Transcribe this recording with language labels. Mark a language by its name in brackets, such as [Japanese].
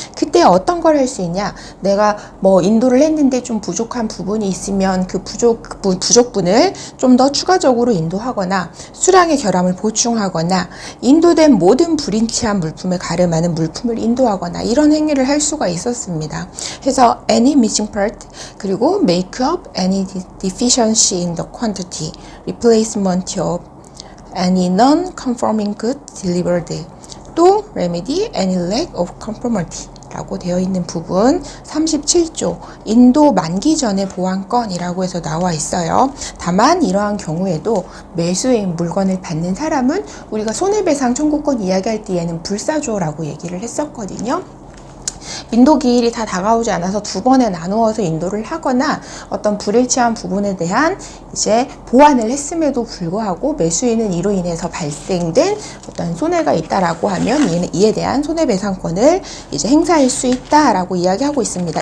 [Korean] 그때 어떤 걸 할 수 있냐? 내가 뭐 인도를 했는데 좀 부족한 부분이 있으면 그 부족분을 좀 더 추가적으로 인도하거나 수량의 결함을 보충하거나 인도된 모든 불일치한 물품을 가름하는 물품을 인도하거나 이런 행위를 할 수가 있었습니다. [English] 그래서 any missing part, 그리고 make up any deficiency in the quantity, replacement of any non-conforming good delivered, 또 remedy any lack of conformity [Korean] 라고 되어 있는 부분 37조 인도 만기 전의 보완권이라고 해서 나와 있어요. 다만 이러한 경우에도 매수의 물건을 받는 사람은 우리가 손해배상 청구권 이야기할 때에는 불사조라고 얘기를 했었거든요. 인도 기일이 다 다가오지 않아서 두 번에 나누어서 인도를 하거나 어떤 불일치한 부분에 대한 이제 보완을 했음에도 불구하고 매수인은 이로 인해서 발생된 어떤 손해가 있다라고 하면 이에 대한 손해배상권을 이제 행사할 수 있다라고 이야기하고 있습니다.